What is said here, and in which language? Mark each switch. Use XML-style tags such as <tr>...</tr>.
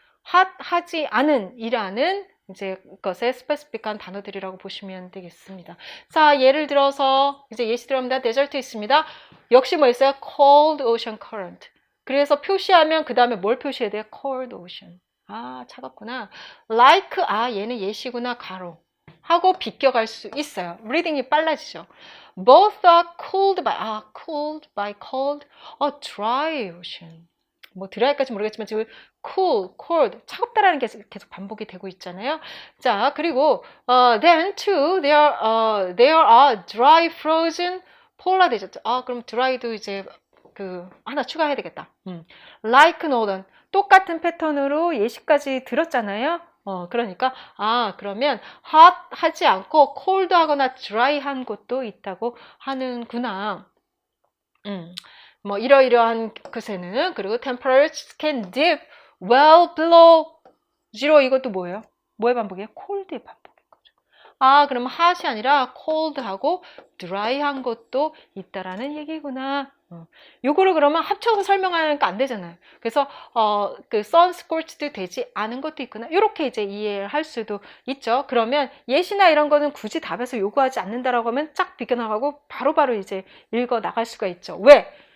<ko>하지 않은 이라는 이제 것에 스페시픽한 단어들이라고 보시면 되겠습니다. 자, 예를 들어서 이제 예시 들어갑니다. 데절트 있습니다. 역시 뭐 있어요?</ko> <en>cold ocean current.</en> <ko>그래서 표시하면 그 다음에 뭘 표시해야 돼요?</ko> <en>cold ocean.</en> <ko>차갑구나. like, 얘는 예시구나. 가로. 하고 비껴갈 수 있어요. 리딩이 빨라지죠.</ko> <en>both are cooled by cold, dry ocean.</en> <ko>뭐 드라이까지 모르겠지만 지금 cool, cold, 차갑다라는 게 계속 반복이 되고 있잖아요. 자, 그리고</ko> <en>then too there are dry frozen polar desert.</en> <ko>그럼 dry도 이제 하나 추가해야 되겠다.</ko> <en>like northern</en> <ko>똑같은 패턴으로 예시까지 들었잖아요. 그러니까 그러면 hot 하지 않고 cold 하거나 dry한 곳도 있다고 하는구나. 뭐 이러이러한 것에는 그리고</ko> <en>temperatures can dip well below zero.</en> <ko>이것도 뭐예요? 뭐의 반복이에요? cold의 반복인 거죠. 그러면 hot이 아니라 cold하고 dry한 것도 있다라는 얘기구나. 요거를 그러면 합쳐서 설명하니까 안 되잖아요. 그래서 sun scorched도 되지 않은 것도 있구나. 이렇게 이제 이해할 수도 있죠. 그러면 예시나 이런 거는 굳이 답에서 요구하지 않는다라고 하면 쫙 비껴나가고 바로바로 이제 읽어 나갈 수가 있죠. 왜?</ko>